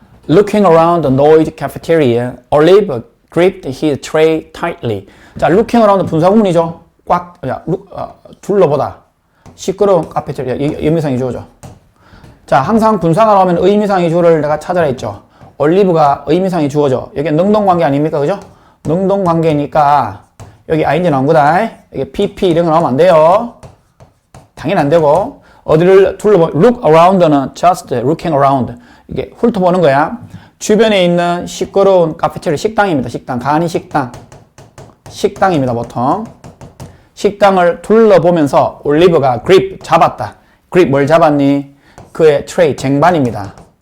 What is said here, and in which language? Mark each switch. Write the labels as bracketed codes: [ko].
[en] Looking around the noisy cafeteria, Olive gripped his tray tightly. [ko] 자, [en] looking around [ko] 분사구문이죠. 꽉, 둘러보다. 시끄러운 카페테리아, 의미상의 주어죠. 자, 항상 분사가 나오면 의미상의 주어를 내가 찾아라 했죠. 올리브가 의미상의 주어죠. 여기 능동관계 아닙니까? 그죠? 능동관계니까 여기 ing 나온 거다. 여기 pp 이런 거 나오면 안 돼요. 당연히 안 되고. 어디를 둘러보, look around는 [en] just looking around. [ko] 이게 훑어보는 거야. 주변에 있는 시끄러운 카페테리아, 식당입니다. 식당, 간이 식당. 식당입니다, 보통. 식당을 둘러보면서 올리브가 grip, 잡았다. grip 뭘 잡았니? 그의 트레이, 쟁반입니다.